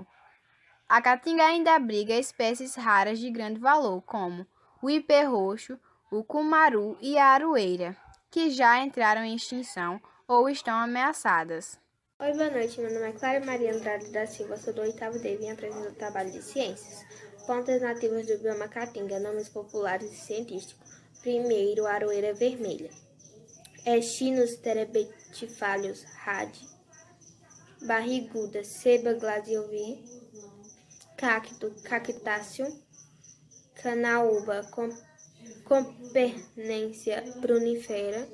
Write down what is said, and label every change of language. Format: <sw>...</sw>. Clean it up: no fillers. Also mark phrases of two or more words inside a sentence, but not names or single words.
<pt>A caatinga ainda abriga espécies raras de grande valor, como o ipê-roxo, o cumaru e a aroeira, que já entraram em extinção ou estão ameaçadas. Oi, boa noite. Meu nome é Clara Maria Andrade da Silva, sou do 8º D e vim apresentar o trabalho de ciências. Plantas nativas do bioma caatinga, nomes populares e científicos. Primeiro, aroeira vermelha. Chinus terebetiphallus Rad. Barriguda, Ceiba gladioli. Cacto, Cactáceo. Canaúba, Compernência prunifera.</pt>